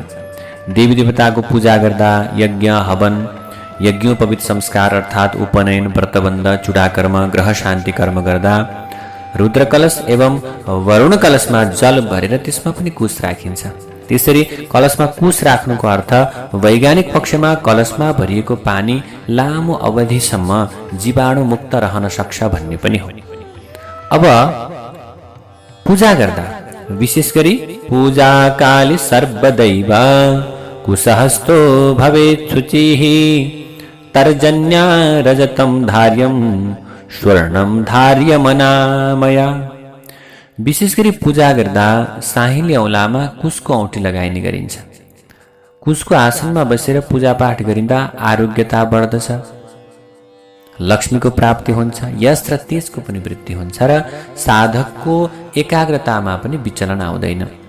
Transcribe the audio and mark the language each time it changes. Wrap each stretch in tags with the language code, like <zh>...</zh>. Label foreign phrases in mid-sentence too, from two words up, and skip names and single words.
<ne>देवी देवताको पूजा गर्दा यज्ञ, हवन, यज्ञोपवीत संस्कार अर्थात् उपनयन, व्रतबन्ध, चूडाकर्म, ग्रह शान्ति कर्म गर्दा रुद्रकलश एवं वरुण कलशमा जल भरेर त्यसमा पनि कुश राखिन्छ। त्यसरी कलशमा कुश राख्नुको अर्थ वैज्ञानिक पक्षमा कलशमा भरिएको पानी लामो अवधिसम्म जीवाणु मुक्त रहन सक्छ भन्ने पनि हो। अब पूजा गर्दा विशेष गरी</ne> <sa>पूजा काले सर्वदैव कुशहस्तो भवेत् शुचिः तर्जन्या रजतं धार्यं स्वर्णं धार्यमनामया।</sa> <ne>विशेष गरी पूजा गर्दा साहिँली औँलामा कुशको औँठी लगाइने गरिन्छ। कुशको आसनमा बसेर पूजापाठ गरिँदा आरोग्यता बढ्दछ, लक्ष्मीको प्राप्ति हुन्छ, यश र तेजको पनि वृद्धि हुन्छ र साधकको एकाग्रतामा पनि विचलन आउँदैन।</ne>